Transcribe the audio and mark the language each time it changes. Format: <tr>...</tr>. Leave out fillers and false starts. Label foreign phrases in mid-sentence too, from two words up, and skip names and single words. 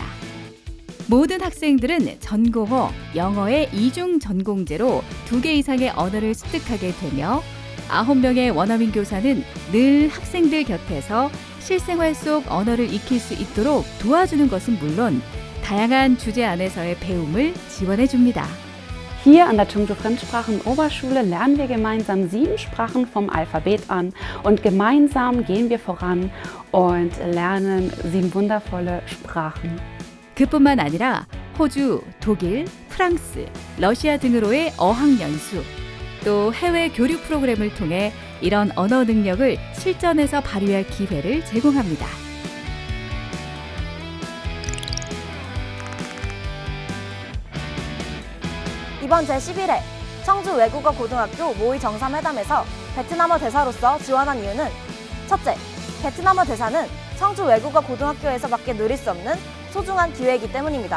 <ko>모든 학생들은 전공어, 영어의 이중 전공제로 2개 이상의 언어를 습득하게 되며 9명의 원어민 교사는 늘 학생들 곁에서 실생활 속 언어를 익힐 수 있도록 도와주는 것은 물론 다양한 주제 안에서의 배움을 지원해 줍니다.</ko> <de>Hier an der Chungju Fremdsprachen-Oberschule lernen wir gemeinsam 7 Sprachen vom Alphabet an und gemeinsam gehen wir voran und lernen 7 wundervolle Sprachen.</de> <ko>그뿐만 아니라 호주, 독일, 프랑스, 러시아 등으로의 어학연수, 또 해외 교류 프로그램을 통해 이런 언어 능력을 실전에서 발휘할 기회를 제공합니다. 이번 제11회 청주 외국어 고등학교 모의 정상회담에서 베트남어 대사로서 지원한 이유는 첫째, 베트남어 대사는 청주 외국어 고등학교에서밖에 누릴 수 없는 소중한 기회이기 때문입니다.</ko>